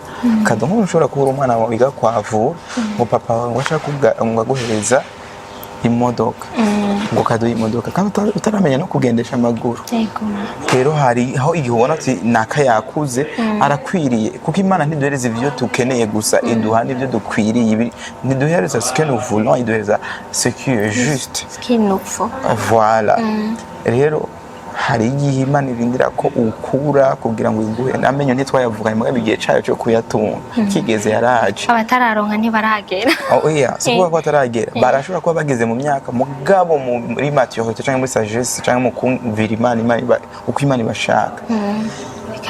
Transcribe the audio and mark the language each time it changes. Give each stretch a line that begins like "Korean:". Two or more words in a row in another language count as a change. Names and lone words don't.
Rundi: kado nk'umuntu ushobora kuba umwana wawe wiga kwavura ngo papa wawe ngo ashaka ngo aguhereza imodoka ngo kaduha imodoka kandi utaramenya no kugendesha amaguru rero hari aho igihe ubona ati naka yakuze arakwiriye kuko Imana ntiduhereza ivyo tukeneye gusa iduha n'ivyo dukwiriye ntiduhereza
French: ce que nous voulons
Rundi: iduhereza
French: ce qui est juste ce qu'il nous faut
Rundi: voilà rero hari igihe Imana irindira ko ukura kugira ngo iguhe namenyo ntitwayavuganye mugabe igihe cyayo cyo kuyatunga kigeze yaraje abatararonka ntibaragera sikuvuga ko ataragera barashobora kuba bageze mu myaka mugabo muri maturité cyangwa muri sagesse cyangwa mu kumvira Imana uko Imana ibashaka